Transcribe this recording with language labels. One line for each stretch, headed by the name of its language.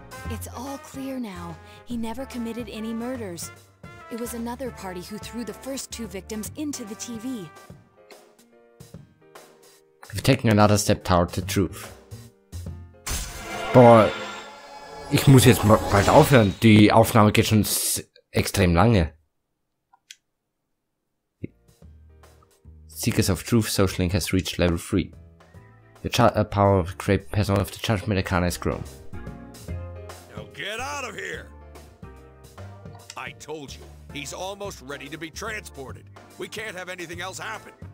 English: It's all clear now. He never committed any murders. It was another party who threw the first 2 victims into the TV. We've taken another step toward the truth.
German: Boah, ich muss jetzt mal bald aufhören. Die Aufnahme geht schon extrem lange.
English: Seekers of Truth social link has reached level 3. The power of great person of the Judgment Arcana has grown. Now get out of here! I told you, he's almost ready to be transported. We can't have anything else happen.